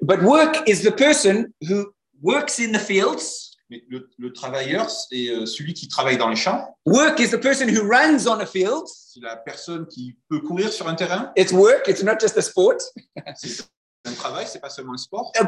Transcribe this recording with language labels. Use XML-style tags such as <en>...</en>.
<en>But work is the person who works in the fields.</en> <fr>Mais le travailleur, c'est celui qui travaille dans les champs.</fr> <en>Work is the person who runs on a field.</en> <fr>C'est la personne qui peut courir sur un terrain.</fr> <en>It's work, it's not just a sport.</en> <fr>C'est un travail, c'est pas seulement un sport.</fr>